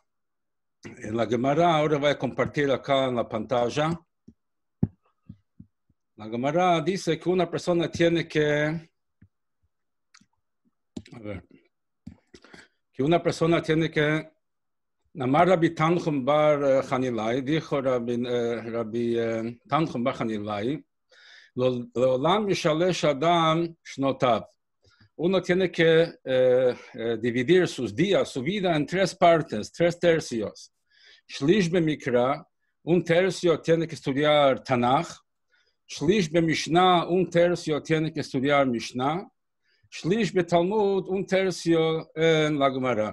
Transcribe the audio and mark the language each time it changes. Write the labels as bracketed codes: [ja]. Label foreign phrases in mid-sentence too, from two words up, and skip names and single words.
[es] En la Gemara, ahora voy a compartir acá en la pantalla. La Gemara dice que una persona tiene que [he] Namar Rabbi Tanchum bar Hanilai, [es] dijo Rabbi Tanchum bar Hanilai, [he] לעולם ישלש אדם שנותיו. [es] Uno tiene que dividir sus días, su vida en tres partes, tres tercios. [he] שליש במקרא, un tercio tiene que estudiar Tanakh. שליש במשנה, [es] un tercio tiene que estudiar Mishnah. [he] שליש בתלמוד, [es] un tercio en la Gemara.